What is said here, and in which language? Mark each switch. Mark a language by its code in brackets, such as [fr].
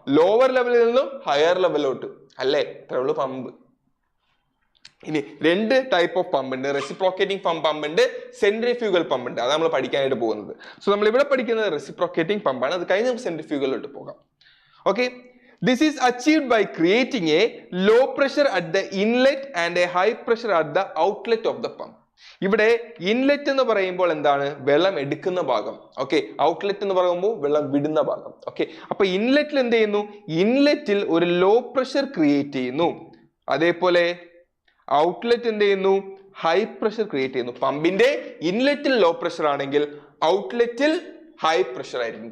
[ml] Lower ലെവലിൽ നിന്നും higher ലെവലിലോട്ട് അല്ലേ. ഇത്രയുള്ളൂ പമ്പ്. ഇനി രണ്ട് ടൈപ്പ് ഓഫ് പമ്പ് ഉണ്ട്. റെസിപ്രോക്കേറ്റിംഗ് പമ്പ് ഉണ്ട്, സെൻട്രിഫ്യൂഗൽ പമ്പ് ഉണ്ട്. അത് നമ്മൾ പഠിക്കാനായിട്ട് പോകുന്നത്. സോ നമ്മൾ ഇവിടെ പഠിക്കുന്നത് റെസിപ്രോക്കേറ്റിംഗ് പമ്പാണ്. അത് കഴിഞ്ഞ് നമുക്ക് സെൻട്രിഫ്യൂഗലിലോട്ട് പോകാം. Okay, [en] This is achieved by creating a low pressure at the inlet and a high pressure at the outlet of the pump. [ml] ഇവിടെ ഇൻലെറ്റ് എന്ന് പറയുമ്പോൾ എന്താണ്? വെള്ളം എടുക്കുന്ന ഭാഗം. ഓക്കെ, ഔട്ട്ലെറ്റ് എന്ന് പറയുമ്പോൾ വെള്ളം വിടുന്ന ഭാഗം. ഓക്കെ, അപ്പൊ ഇൻലെറ്റിൽ എന്ത് ചെയ്യുന്നു? ഇൻലെറ്റിൽ ഒരു ലോ പ്രഷർ ക്രിയേറ്റ് ചെയ്യുന്നു. അതേപോലെ ഔട്ട്ലെറ്റ് എന്ത് ചെയ്യുന്നു? ഹൈ പ്രഷർ ക്രിയേറ്റ് ചെയ്യുന്നു. പമ്പിന്റെ ഇൻലെറ്റിൽ ലോ പ്രഷർ ആണെങ്കിൽ ഔട്ട്ലെറ്റിൽ ഹൈ പ്രഷർ ആയിരിക്കും.